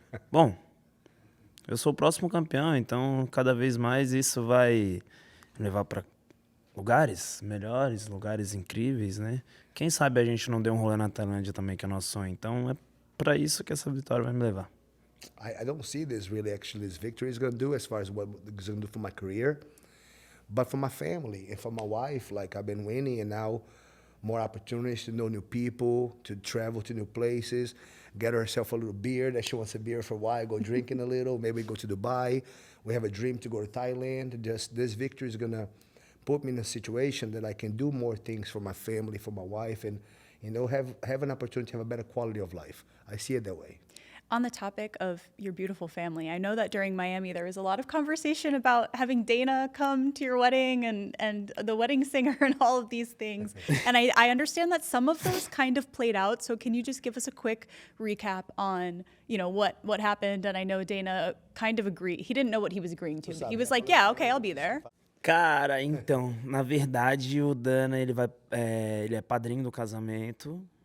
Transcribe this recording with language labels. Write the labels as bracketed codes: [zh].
[pt] Bom, eu sou o próximo campeão, então cada vez mais isso vai me levar para lugares melhores, lugares incríveis, né? Quem sabe a gente não deu um rolê na Tailândia também, que é nosso sonho. Então é para isso que essa vitória vai me levar. [en] I don't see this victory is going to do as far as what it's going to do for my career, but for my family and for my wife. Like, I've been winning, and now more opportunities to know new people, to travel to new places, get herself a little beer that she wants a beer for a while, go drinking a little, maybe go to Dubai. We have a dream to go to Thailand. Just this victory is going to put me in a situation that I can do more things for my family, for my wife, and have an opportunity to have a better quality of life. I see it that way. On the topic of your beautiful family, I know that during Miami there was a lot of conversation about having Dana come to your wedding and the wedding singer and all of these things. And I understand that some of those kind of played out. So can you just give us a quick recap on, what happened? And I know Dana kind of agreed. He didn't know what he was agreeing to. But he was like, yeah, okay, I'll be there. [pt] Cara, então, na verdade, o Dana, ele é padrinho do casamento.